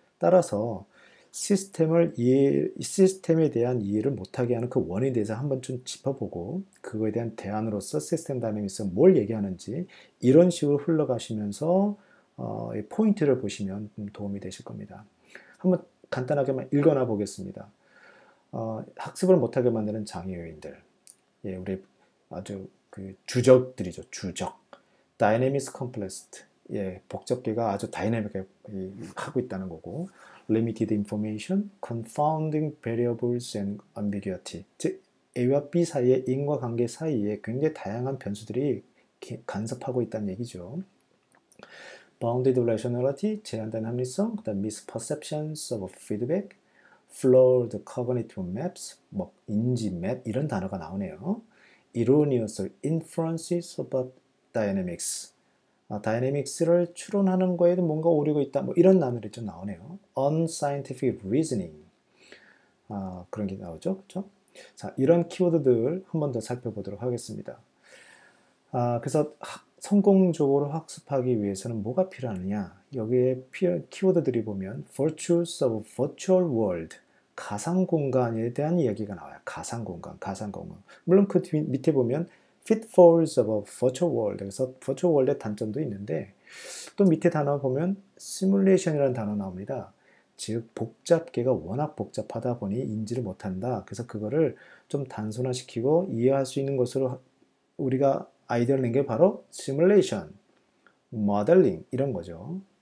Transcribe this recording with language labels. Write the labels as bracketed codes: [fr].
[ko] 따라서 시스템에 대한 이해를 못하게 하는 그 원인에 대해서 한번 좀 짚어보고, 그거에 대한 대안으로서 시스템 다이내믹스가 뭘 얘기하는지 이런 식으로 흘러가시면서 포인트를 보시면 도움이 되실 겁니다. 한번 간단하게만 읽어나 보겠습니다. 학습을 못하게 만드는 장애 요인들. 예, 우리 아주 그 주적들이죠. [en] 주적. Dynamics complexity. [ko] 예, 복잡계가 아주 다이내믹하게 하고 있다는 거고. [en] Limited information, confounding variables and ambiguity. [ko] 즉, A와 B 사이의 인과관계 사이에 굉장히 다양한 변수들이 간섭하고 있다는 얘기죠. Bounded rationality, 제한된 합리성, 그다음 misperceptions of feedback, flawed cognitive maps, 인지 맵 이런 단어가 나오네요. [en] Erroneous inferences about dynamics. [ko] 다이내믹스를 추론하는 거에도 뭔가 오류가 있다. 이런 단어들이 좀 나오네요. [en] Unscientific reasoning. [ko] 그런 게 나오죠. 그렇죠? 자, 이런 키워드들 한 번 더 살펴보도록 하겠습니다. 그래서 성공적으로 학습하기 위해서는 뭐가 필요하느냐? 여기에 키워드들이 보면 virtues of virtual world, 가상 공간에 대한 이야기가 나와요. 가상 공간. 물론 그 밑에 보면 pitfalls of a virtual world. 그래서 virtual world의 단점도 있는데, 또 밑에 단어 보면 simulation이라는 단어 나옵니다. 즉 복잡계가 워낙 복잡하다 보니 인지를 못한다. 그래서 그거를 좀 단순화시키고 이해할 수 있는 것으로 우리가 아이디어를 낸 게 바로 시뮬레이션, 모델링 이런 거죠.